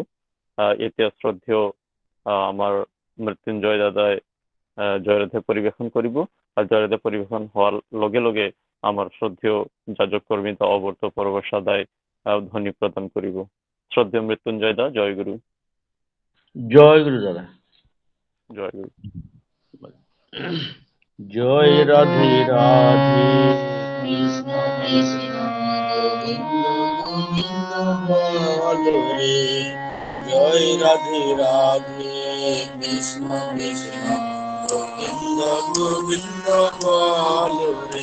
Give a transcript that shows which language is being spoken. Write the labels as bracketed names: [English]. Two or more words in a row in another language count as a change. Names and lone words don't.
[Assamese] এতিয়া শ্ৰদ্ধেয় আমাৰ মৃত্যুঞ্জয় দাদাই জয়ৰাধে পৰিৱেশন কৰিব, আৰু জয়ৰাধে পৰিৱেশন হোৱাৰ লগে লগে আমাৰ শ্ৰদ্ধেয় যাজক কৰ্মী দা অৱৰ্ত পৰৱৰ্ষা দাই ধ্বনি প্ৰদান কৰিব। শ্ৰদ্ধেয় মৃত্যুঞ্জয় দা, জয় গুৰু। জয় গুরু দাদা। জয় গুৰু। [Bangla] জয় রাধে রাধে কৃষ্ণ কৃষ্ণ গোবিন্দ গোবিন্দ বলে, জয় রাধে রাধে কৃষ্ণ কৃষ্ণ গোবিন্দ গোবিন্দ বলে,